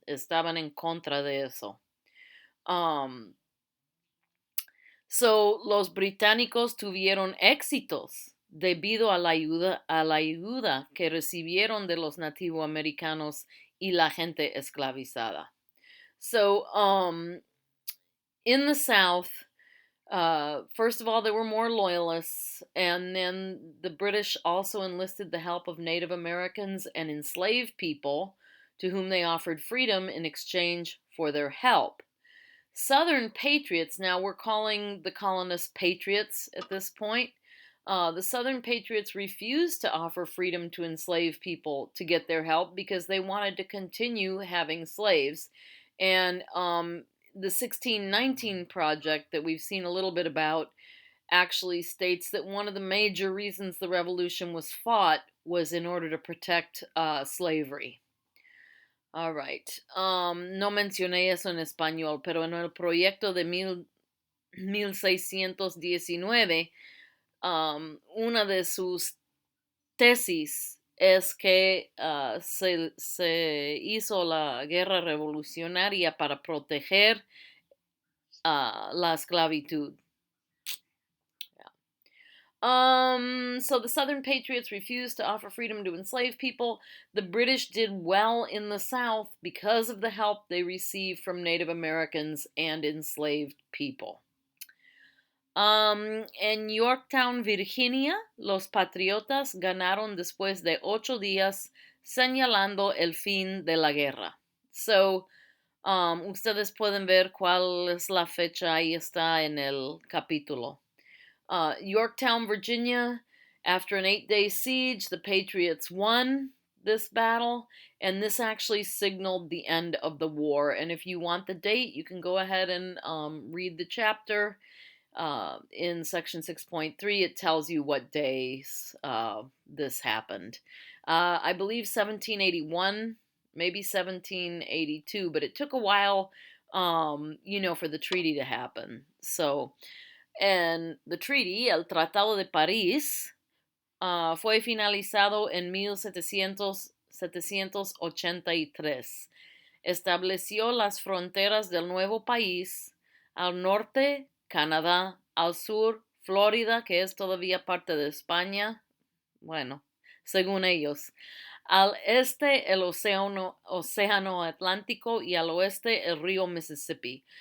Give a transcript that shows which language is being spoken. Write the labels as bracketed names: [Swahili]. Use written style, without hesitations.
[Spanish] Estaban en contra de eso. So, los británicos tuvieron éxitos debido a la ayuda que recibieron de los nativoamericanos y la gente esclavizada. [English] So, in the South, first of all, there were more loyalists, and then the British also enlisted the help of Native Americans and enslaved people to whom they offered freedom in exchange for their help. Southern patriots, now we're calling the colonists patriots at this point. The Southern patriots refused to offer freedom to enslaved people to get their help because they wanted to continue having slaves. And the 1619 Project that we've seen a little bit about actually states that one of the major reasons the revolution was fought was in order to protect slavery. All right. [Spanish] No mencioné eso en español, pero en el proyecto de 1619, una de sus tesis es que se hizo la guerra revolucionaria para proteger la esclavitud. [English] So the Southern Patriots refused to offer freedom to enslaved people. The British did well in the South because of the help they received from Native Americans and enslaved people. [Spanish] En Yorktown, Virginia, los patriotas ganaron después de 8 días, señalando el fin de la guerra. So, ustedes pueden ver cuál es la fecha, ahí está en el capítulo. [English] Yorktown, Virginia, after an 8-day siege, the Patriots won this battle, and this actually signaled the end of the war. And if you want the date, you can go ahead and read the chapter. In section 6.3, it tells you what days this happened. I believe 1781, maybe 1782, but it took a while, for the treaty to happen. So, and the treaty, [Spanish] el Tratado de París, fue finalizado en 1783. Estableció las fronteras del nuevo país al norte, Canadá, al sur, Florida, que es todavía parte de España, bueno, según ellos, al este el océano Atlántico y al oeste el río Mississippi.